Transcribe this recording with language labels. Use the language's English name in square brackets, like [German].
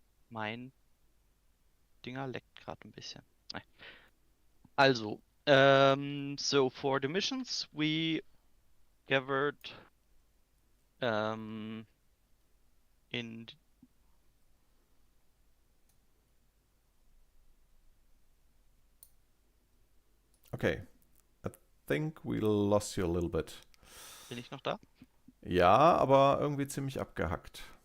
[German] Mein Dinger leckt gerade ein bisschen. [English] Also, so for the missions, we gathered in. Okay, I think we lost you a little bit. [German] Bin ich noch da? Ja, aber irgendwie ziemlich abgehackt.